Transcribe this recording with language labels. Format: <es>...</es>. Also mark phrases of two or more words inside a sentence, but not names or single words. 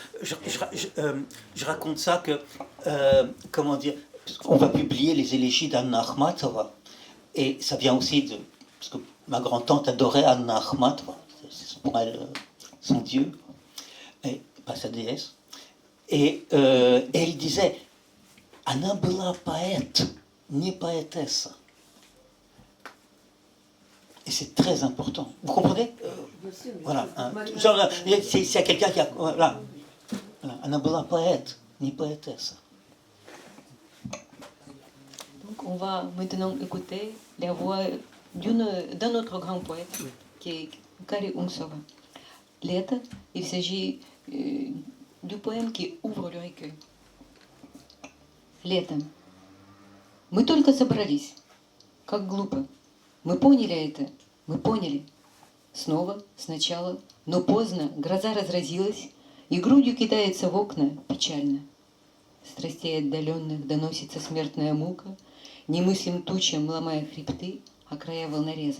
<fr>Je raconte ça que, comment dire, on va publier les élégies d'Anna Akhmatova, et ça vient aussi de, parce que ma grand-tante adorait Anna Akhmatova, c'est pour elle son dieu, et pas sa déesse, et elle disait,</fr> <ru>Anna была поэт, не поэтесса.</ru> <fr>Et c'est très important. Vous comprenez Voilà. Hein. Genre, s'il y a quelqu'un qui a... Voilà.</fr> <ru>Она была поэт, не поэтесса.</ru> <fr>Donc on va maintenant écouter la voix d'un autre grand poète, qui est Kari Untsova. Лето, il s'agit du poème qui ouvre le recueil.</fr> <ru>Лето. Мы только собрались. Как глупо. Мы поняли это. Мы поняли. Снова, сначала, но поздно, гроза разразилась, и грудью кидается в окна печально. Страстей отдаленных доносится смертная мука, немыслим тучам ломая хребты, а края волнорезов.</ru>